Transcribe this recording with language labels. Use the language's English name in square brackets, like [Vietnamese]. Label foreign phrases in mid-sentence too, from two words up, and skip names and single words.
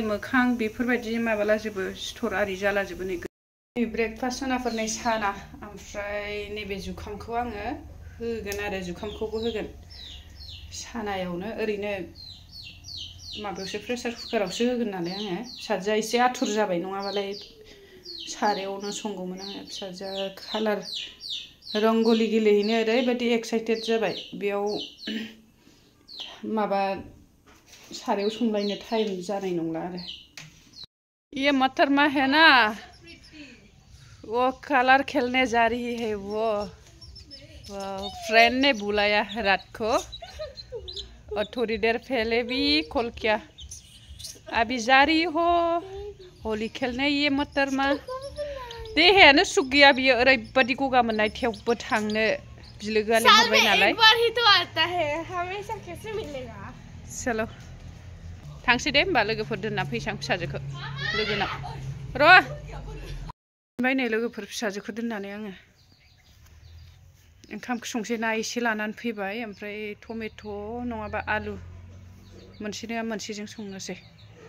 [Bodo] मोखां बेफोरबायदि माबालाजोबो सिथर आरि जालाजोबो नै ब्रेकफास्ट सनाफोरनि साना ओमफ्राय नैबे जुखामखौ आङो होगोन आरो जुखामखौबो होगोन सानायावनो ओरैनो माबायावसो प्रेसार कुकारावसो होगोन नालाय आङो फिसाजोआ एसे आथुर जाबाय नङाबालाय सारायावनो संगौमोन आङो फिसाजोआ कालार रंग'लि गेलेहैनो ओरैबायदि एक्साइटेड जाबाय बेयाव माबा सारायाव संलायनो टाइम जानाय नंला आरो [Hindi] ये मटर मा है ना वो कलर खेलने जा रही है वो फ्रेंड ने बुलाया रात को और थोड़ी देर पहले भी कॉल किया अभी जा रही हो होली खेलने ये मटर मा [Bodo] देहायानो सुख गैया बियो ओरैबायदि गगा मोननाय थेवबो थांनो बिलोगोआ लेंहरबाय नालाय चलो थांसै दे होमबा लोगोफोर दोनना फैसां फिसाजोखौ लोगोनाव र' ओमफ्राय नै लोगोफोर फिसाजोखौ दोननानै आङो ओंखाम संसै ना एसे लानानै फैबाय ओमफ्राय टमेट' नङाबा आलु मोनसे नङा मोनसेजों संनोसै